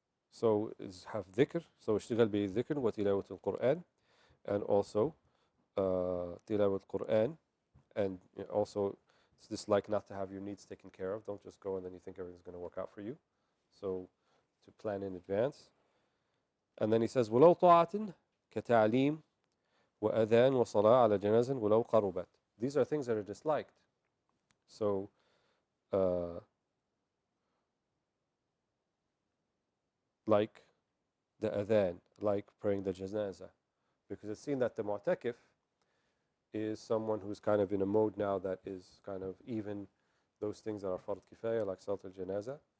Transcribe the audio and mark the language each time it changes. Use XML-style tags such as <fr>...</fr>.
<en>So is have dhikr, so</en> <ar>اشتغل بالذكر وتلاوة القرآن,</ar> <en>and also</en> <ar>تلاوة القرآن,</ar> <en>and also it's dislike not to have your needs taken care of. Don't just go and then you think everything's going to work out for you. So to plan in advance. And then he says</en> <ar>ولو طاعة كتعليم وأذان وصلاة على جنازة ولو قربت.</ar> <en>These are things that are disliked. So like the adhan, like praying the janazah, because it's seen that the mu'takif is someone who's kind of in a mode now that is kind of even those things that are fard kifaya, like salat al-janazah.</en>